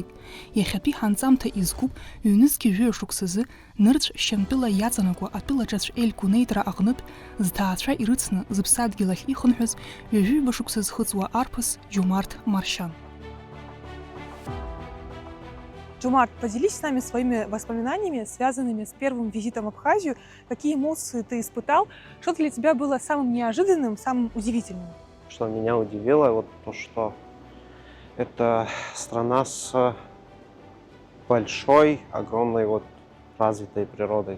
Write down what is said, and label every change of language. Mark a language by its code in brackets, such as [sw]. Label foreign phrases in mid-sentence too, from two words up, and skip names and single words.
[ab] Иахьатәи ҳанҵамҭа изкуп ҩнызқьи жәҩашықәсазы нырцә Шьамтәыла иаҵанакуа атәылаҿацә еилькунеитра аҟнытә зҭаацәа ирыцны зыԥсадгьыл ахь ихынҳәыз ҩажәиба шықәса зхыҵуа арԥыс Џьумарҭ Маршьан. [ru] Джумарт, поделись с нами своими воспоминаниями, связанными с первым визитом в Абхазию. Какие эмоции ты испытал? Что для тебя было самым неожиданным, самым удивительным? Что меня удивило, вот то, что это страна с большой, огромной развитой природой.